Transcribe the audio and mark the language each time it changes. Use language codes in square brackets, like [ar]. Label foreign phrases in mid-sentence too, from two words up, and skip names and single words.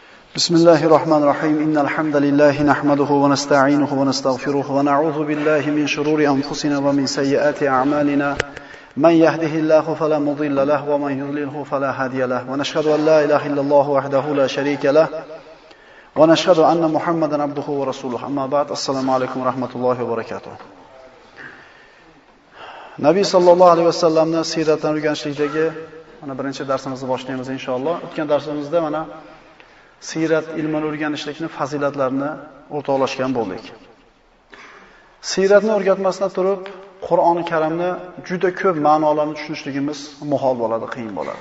[ar] بسم الله الرحمن الرحيم إن الحمد لله نحمده ونستعينه ونستغفره ونعوذ بالله من شرور أنفسنا ومن سيئات أعمالنا من يهده الله فلا مضل له ومن يضلله فلا هادي له ونشهد أن لا إله إلا الله وحده لا شريك له ونشهد أن محمدا عبده ورسوله أما بعد السلام عليكم ورحمة الله وبركاته [uz] Nabiy sallallohu alayhi vasallamning siyratini o'rganishlikdagi mana birinchi darsimizni boshlaymiz inshaalloh. O'tgan darsimizda mana sirat ilmini o'rganishlikni fazilatlarini o'rtoqlashgan bo'ldik. Siratni o'rgatmasdan turib, Qur'oni Karimni juda ko'p ma'nolarni tushunishligimiz muhol bo'ladi, qiyin bo'ladi.